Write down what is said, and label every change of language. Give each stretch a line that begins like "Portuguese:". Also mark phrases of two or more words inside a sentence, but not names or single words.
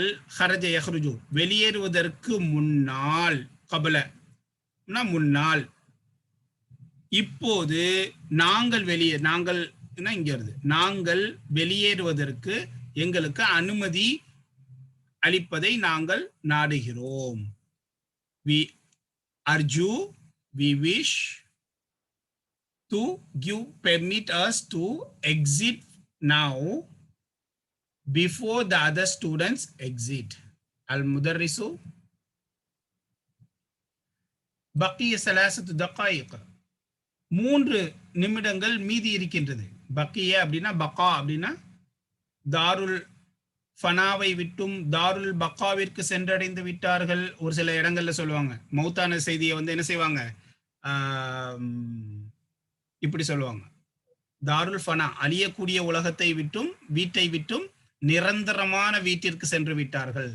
Arabic: خرج يخرج
Tamil: வெளியேறுவதற்கு முன்னால், கபல முன்னால். இப்போது நாங்கள் நாங்கள் இங்க வருது, நாங்கள் வெளியேறுவதற்கு எங்களுக்கு அனுமதி அளிப்பதை நாங்கள் நாடுகிறோம்.
English: we arju, we wish to give, permit us to exit now before the other students exit.
Arabic: المدرس بقي ثلاثة دقائق,
Tamil: 3 நிமிடங்கள் மீதி இருக்கின்றது. பக்கிய அப்படின்னா பக்கா அப்படின்னா தாருல் ஃபனாவை விட்டும் தாருல் பக்காவிற்கு சென்றடைந்து விட்டார்கள். ஒரு சில இடங்கள்ல சொல்லுவாங்க, மௌத்தான செய்தியை வந்து என்ன செய்வாங்க, இப்படி சொல்லுவாங்க,
Arabic: دار الفناء
Tamil: அழியக்கூடிய உலகத்தை விட்டும் வீட்டை விட்டும் நிரந்தரமான வீட்டிற்கு சென்று விட்டார்கள்.